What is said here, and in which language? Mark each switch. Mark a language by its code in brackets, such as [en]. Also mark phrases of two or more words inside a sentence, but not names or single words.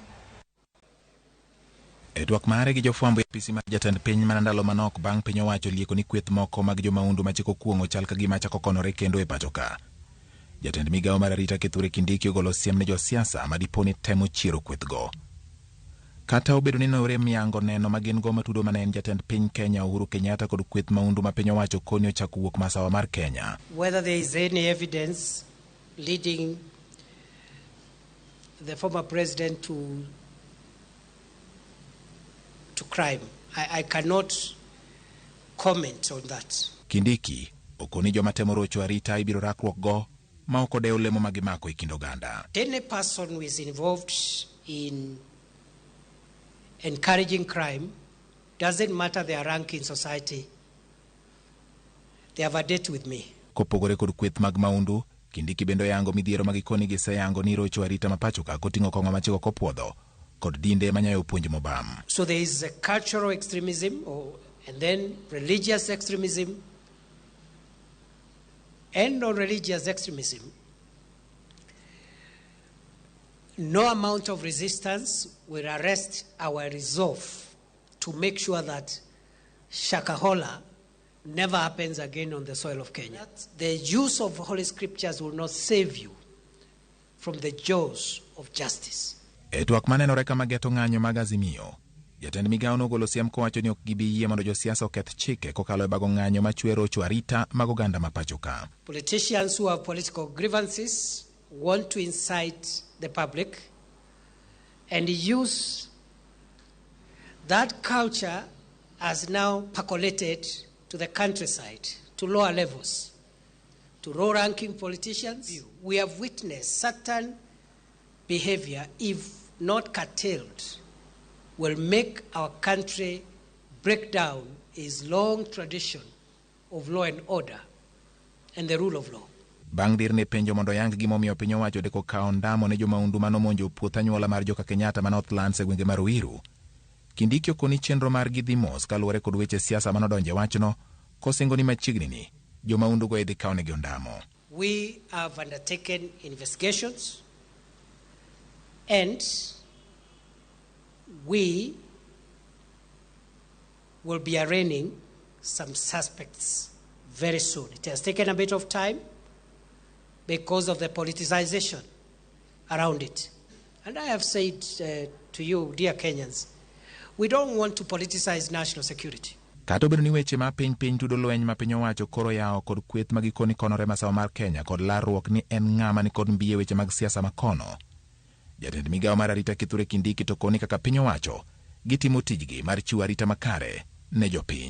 [luo] E twak mare gi jofwambo e apisi mar jatend piny manandalo manok bang' piny owacho lieko ni kweth moko mag jomaundu ma chik okuong'o chal ka gima chako konore kendo e pacho ka. Jatend migawo mar arita Kithure Kindiki ogolo siem ne josiasa madiponi temo chiro kwethgo. Kata obedo ni nore miyango neno magin go matudo mane en jatend piny Kenya Uhuru Kenyatta kod kweth maundu ma piny owacho koni ochako wuok masawa mar Kenya. [en] Whether there is any evidence leading the former president to crime, I cannot comment on that. [luo] Kindiki okoni joma temo rocho arita ibiro rakruok go ma ok odewo lemo magimako e kind oganda. [en] Any person who is involved in encouraging crime, doesn't matter their rank in society, they have a date with me. [luo] Kopogore kod kweth mag maundu, Kindiki bendo yango midhiero magikoni giseyango ni rocho arita mapacho ka koting'o kong'o machiko kopuodho kod dinde manyayo puonj mobam. [en] So there is a cultural extremism and then religious extremism and non-religious extremism. No amount of resistance will arrest our resolve to make sure that Shakahola never happens again on the soil of Kenya. The use of Holy Scriptures will not save you from the jaws of justice. [luo] E twak manenore kama geto ng'anyo mag Azimio, jatend migawo nogolo siem kowacho ni ok gibi yie mondo josiasa oketh chike kokalo e bago ng'anyo machwe rocho arita mag oganda mapacho ka. [en] Politicians who have political grievances want to incite the public and use that culture as now percolated to the countryside, to lower levels, to low-ranking politicians. We have witnessed certain behavior, if not curtailed, will make our country break down its long tradition of law and order and the rule of law. [luo] Bang' dir ne penjo mondo yang gimomiyo piny owacho deko kao ndamo ne jomaundu manomonjo puoth anyuola mar joka Kenyatta ma Northlands e gwenge mar Ruiru, Kindiki okoni chenro mar gidhi mos kaluwore kod weche siasa manodonje wachno kosingo ni machiegni ni jomaundu go idhi kao negi ondamo. [en] We have undertaken investigations and we will be arraigning some suspects very soon. It has taken a bit of time because of the politicization around it. And I have said to you, dear Kenyans, we don't want to politicize national security. [luo] Kata obedo ni weche ma piny tudo lweny ma piny owacho koro yawo kod kweth magikoni konore masawa mar Kenya kod larruok ni en ng'ama ni kod mbiye weche mag siasa makono, jatend migawo mar arita Kithure Kindiki to koni kaka piny owacho gitimo tijgi mar chiwo arita makare ne jopiny.